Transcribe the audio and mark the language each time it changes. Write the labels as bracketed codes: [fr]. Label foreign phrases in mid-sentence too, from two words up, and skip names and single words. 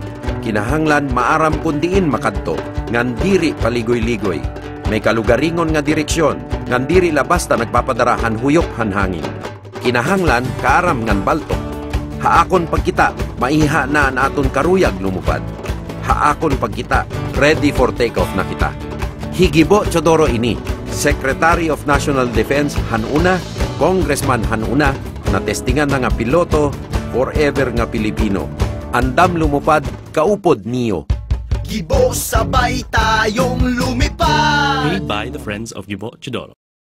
[war] Kinahanglan maaram kundiin makadto, ngan diri paligoy-ligoy. May kalugaringon nga direksyon, ngan diri labasta nagpapadarahan huyok han hangin. Kinahanglan kaaram ngan baltok. Haakon pagkita, maiha na ang aton karuyag lumupad. Haakon pagkita, [en] ready for takeoff [war] na kita. Higibo Chodoro ini, [en] Secretary of National Defense [war] Hanuna, Congressman Hanuna, na testingan na nga piloto, forever nga Pilipino. Andam lumupad, kaupod niyo. [tl] Gibo sabay tayong lumipad. [en] Made by the Friends of Gibo Chodoro.